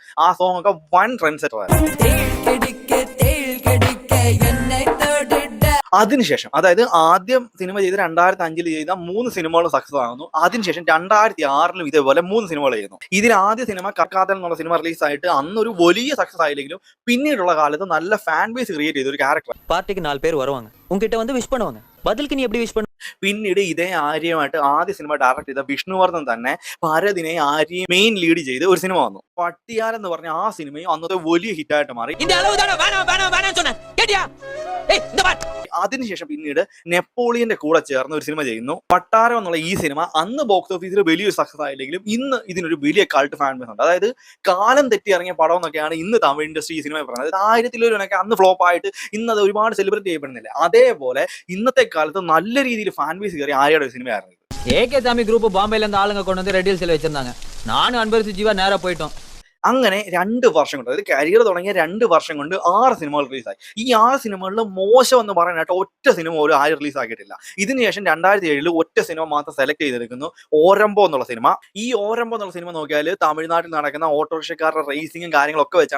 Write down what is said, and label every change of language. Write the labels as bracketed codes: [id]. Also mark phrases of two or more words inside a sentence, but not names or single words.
[ml] ആ സോങ് ഒക്കെ [en] one trend setter [ml] ആയിരുന്നു. അതിനുശേഷം അതായത് ആദ്യം സിനിമ ചെയ്ത് 2005 ചെയ്ത 3 സിനിമകളും സക്സസ് ആകുന്നു. അതിനുശേഷം 2006 ഇതേപോലെ 3 സിനിമകൾ ചെയ്യുന്നു. ഇതിൽ ആദ്യ സിനിമ കർക്കാതൽ എന്നുള്ള സിനിമ റിലീസ് ആയിട്ട് അന്നൊരു വലിയ സക്സസ് ആയില്ലെങ്കിലും പിന്നീടുള്ള കാലത്ത് നല്ല [en] fan base create [ml] ചെയ്ത ഒരു ക്യാരക്ടർ. [ta] பார்ட்டிக்கு 4 பேர் வருவாங்க உங்கிட்ட வந்து விஷ் பண்ணுவாங்க பதிலுக்கு நீ எப்படி விஷ் பண்ண. [ml] പിന്നീട് ഇതേ ആര്യമായിട്ട് ആദ്യ സിനിമ ഡയറക്ട് ചെയ്ത വിഷ്ണുവർദ്ധൻ തന്നെ ഭരതിനെ ആര്യ [en] main lead [ml] ചെയ്ത് ഒരു സിനിമ വന്നു. പട്ടിയാൽ എന്ന് പറഞ്ഞ ആ സിനിമയും അന്നത്തെ വലിയ ഹിറ്റായിട്ട് മാറി. അതിനുശേഷം പിന്നീട് നെപ്പോളിയന്റെ കൂടെ ചേർന്ന് ഒരു സിനിമ ചെയ്യുന്നു. പട്ടാരം എന്നുള്ള ഈ സിനിമ അന്ന് [en] box office [ml] വലിയൊരു സക്സസ് ആയില്ലെങ്കിലും ഇന്ന് ഇതിനൊരു വലിയ [en] cult fan base [ml] ഉണ്ട്. അതായത് കാലം തെറ്റി ഇറങ്ങിയ പടം എന്നൊക്കെയാണ് ഇന്ന് തമിഴ് ഇൻഡസ്ട്രി ഈ സിനിമ പറയുന്നത്. 1000 അന്ന് ഫ്ലോപ്പ് ആയിട്ട് ഇന്ന് അത് ഒരുപാട് സെലിബ്രേറ്റ് ചെയ്യപ്പെടുന്നില്ല. അതേപോലെ ഇന്നത്തെ കാലത്ത് നല്ല രീതിയിൽ [en] fan base [ml] കയറി ആര്യയുടെ സിനിമയായിരുന്നു. [ta] ஏகேசாமி குரூப் பாம்பேல இருந்து ஆளுங்க கொண்டு வந்து ரெட் ஹில்ஸ்ல வச்சிருந்தாங்க. நானும் அன்பரசு ஜீவா நேரா போயிட்டோம். [ml] അങ്ങനെ 2 വർഷം കൊണ്ട്, അതായത് കരിയർ തുടങ്ങിയ 2 വർഷം കൊണ്ട് 6 സിനിമകൾ റിലീസായി. ഈ 6 സിനിമകളിൽ മോശം എന്ന് പറയാനായിട്ട് ഒറ്റ സിനിമ ഒരു ആര്യ റിലീസ് ആക്കിയിട്ടില്ല. ഇതിനുശേഷം 2007 ഒറ്റ സിനിമ മാത്രം സെലക്ട് ചെയ്തെടുക്കുന്നു, ഓരംബോ എന്നുള്ള സിനിമ. ഈ ഓരംബോ എന്നുള്ള സിനിമ നോക്കിയാൽ തമിഴ്നാട്ടിൽ നടക്കുന്ന ഓട്ടോറിക്ഷക്കാരുടെ റേസിംഗും കാര്യങ്ങളൊക്കെ വെച്ചാണ്.